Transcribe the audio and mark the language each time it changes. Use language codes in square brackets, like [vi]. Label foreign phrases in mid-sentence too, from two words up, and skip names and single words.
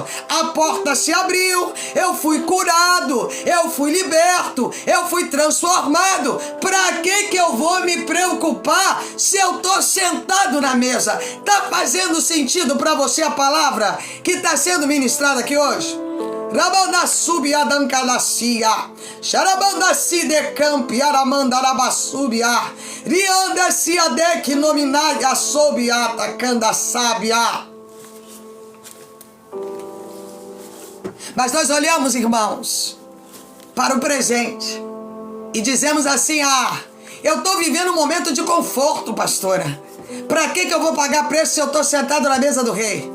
[pt] A porta se abriu. Eu fui curado. Eu fui liberto. Eu fui transformado. Para que eu vou me preocupar se eu estou sentado na mesa? Tá fazendo sentido para você a palavra que está sendo ministrada aqui hoje? Rabanda subia dancalacia, Charabanda si de campi, Aramanda rabasubia, Rianda si adek nominaia sobia, tacanda sábia. Mas nós olhamos, irmãos, para o presente e dizemos assim: ah, eu estou vivendo um momento de conforto, pastora. Para que eu vou pagar preço se eu estou sentado na mesa do rei?